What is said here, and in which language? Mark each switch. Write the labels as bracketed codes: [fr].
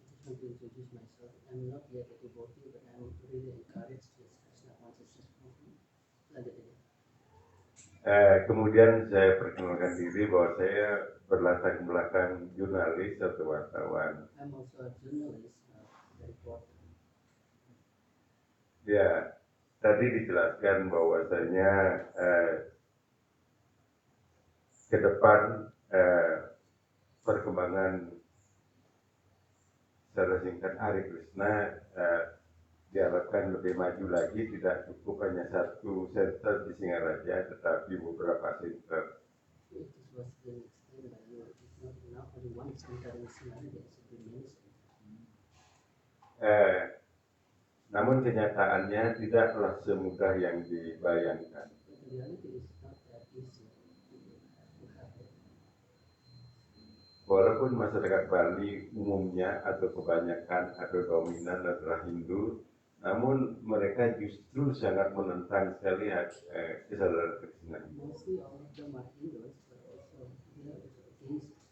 [en] To introduce myself, I'm not yet a devotee, but I'm really encouraged this Krishna consciousness movement. [id] Lanjut. Kemudian saya perkenalkan diri bahwa saya berlatar belakang jurnalis atau wartawan. [en] I'm also a journalist, reporter. [id] Ya, tadi dijelaskan bahwasanya ke depan perkembangan secara singkat Hare Krishna diharapkan lebih maju lagi, tidak cukup hanya satu center di Singaraja, tetapi beberapa center. [en] This was then explained by you. It's not enough only one center in Singapore, there should be many centers. [id] Namun kenyataannya tidaklah semudah yang dibayangkan. [en] But the reality is not that easy. [id] Walaupun masyarakat Bali umumnya atau kebanyakan atau dominan adalah Hindu, namun mereka justru sangat menentang sekali kesadaran Krishna. [en] Mostly all of them are Hindus, but also they are against Krishna.